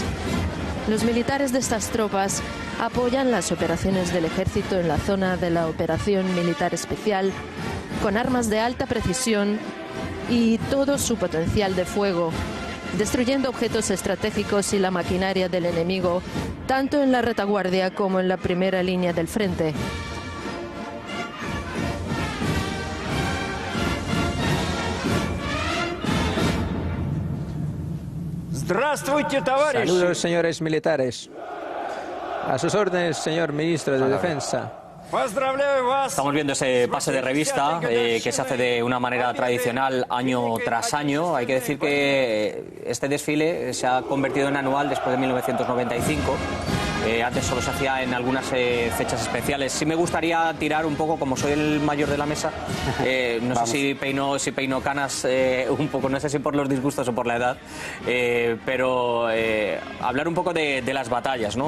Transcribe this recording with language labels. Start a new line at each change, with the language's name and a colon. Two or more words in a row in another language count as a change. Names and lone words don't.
Spanish: Los militares de estas tropas apoyan las operaciones del ejército en la zona de la operación militar especial con armas de alta precisión y todo su potencial de fuego, destruyendo objetos estratégicos y la maquinaria del enemigo, tanto en la retaguardia como en la primera línea del frente.
Russian: Здравствуйте, товарищи!
Spanish: Saludos, señores militares. A sus órdenes, señor ministro de Defensa.
Russian: Поздравляю вас!
Spanish: Estamos viendo ese pase de revista que se hace de una manera tradicional año tras año. Hay que decir que este desfile se ha convertido en anual después de 1995. Antes solo se hacía en algunas fechas especiales. Sí me gustaría tirar un poco, como soy el mayor de la mesa, no sé si peino canas un poco, no sé si por los disgustos o por la edad, pero hablar un poco de las batallas, ¿no?